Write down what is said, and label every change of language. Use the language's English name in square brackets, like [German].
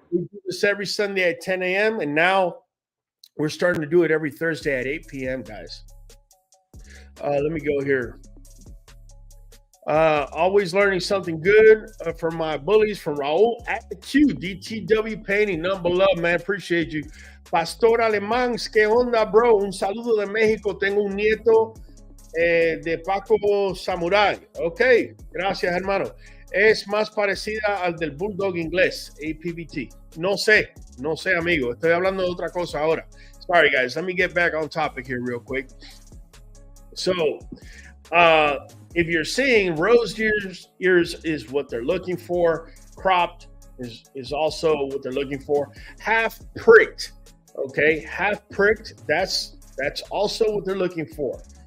[English] We do this every Sunday at 10 a.m. and now we're starting to do it every Thursday at 8 p.m., guys. Let me go here. Always learning something good from my bullies, from Raul at the Q, DTW Painting, number love, man. Appreciate you. [Spanish] Pastor Alemán, ¿qué onda, bro? Un saludo de México. Tengo un nieto de Paco Samurai. Ok, gracias, hermano. Es más parecida al del Bulldog inglés, APBT. No sé, amigo. Estoy hablando de otra cosa ahora. [English] Sorry, guys. Let me get back on topic here real quick. So, if you're seeing rose ears is what they're looking for. Cropped is also what they're looking for. Half pricked, okay? Half pricked, that's also what they're looking for.